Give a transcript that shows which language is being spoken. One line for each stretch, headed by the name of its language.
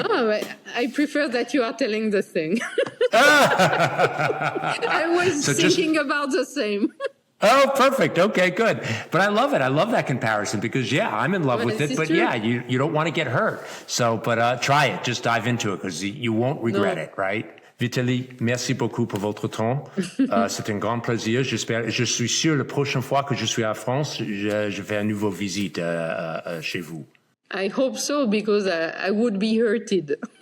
English: Oh, I prefer that you are telling the thing. I was thinking about the same. Oh, perfect. Okay, good. But I love it. I love that comparison because, I'm in love with it. But, you don't want to get hurt. So, but try it. Just dive into it because you won't regret it, right?
French: Vitalie, merci beaucoup pour votre temps. C'est un grand plaisir. Je suis sûr la prochaine fois que je suis à France, je fais une nouvelle visite chez vous.
English: I hope so, because I would be hurted.